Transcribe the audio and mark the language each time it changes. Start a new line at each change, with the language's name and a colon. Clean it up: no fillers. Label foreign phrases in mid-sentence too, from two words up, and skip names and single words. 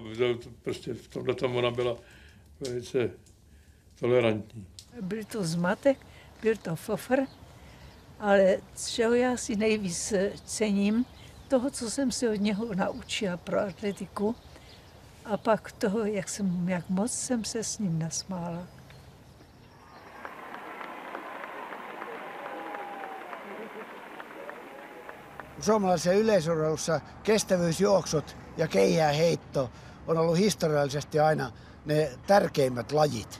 Czech: Prostě v tomhletom ona byla velice tolerantní. Byl to zmatek, byl to fofr, ale z čeho já si nejvíc cením, toho, co jsem se od něho naučila pro atletiku, a pak toho, jak moc jsem se s ním nasmála.
Finnish: Suomalaisessa yleisurheilussa kestävyysjuoksut ja keihääheitto on ollut historiallisesti aina ne tärkeimmät lajit.